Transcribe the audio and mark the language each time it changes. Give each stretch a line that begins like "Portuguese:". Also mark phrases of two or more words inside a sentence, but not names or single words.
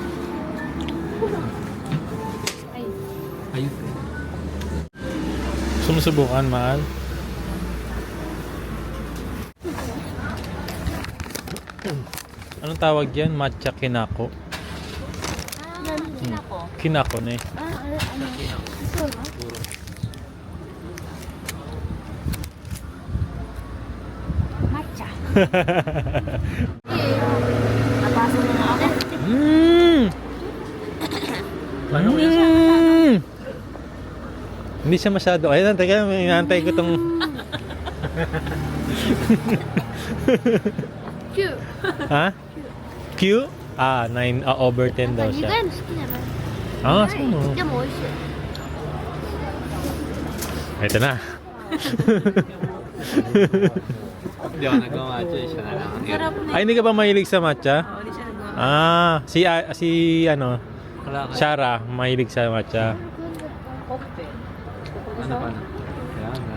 Filipino: Ayun. Sumusubukan, mahal. Anong tawag yan?
Japanese: Matcha kinako.
Filipino: Kinako. Kinako na eh.
Japanese: あ、あれ、そうなの
Filipino: Matcha. Napasa mo nga ako. Hindi siya masyado. Ayun, teka, inaantay ko tong... 9。 Ha? Q? 9, over 10 daw
Japanese: 苦い
Filipino: siya.
Japanese: の好きじゃない。そうなのでも美味しい。
Filipino: Ito na. Hindi ako nagmamatcha. Siya na lang. Sarap na. Ay, hindi ka ba mahilig sa matcha? Hindi siya nagawa. Si ano, Wala ka. Shara, mahilig sa matcha. Ano pa na? Kaya na.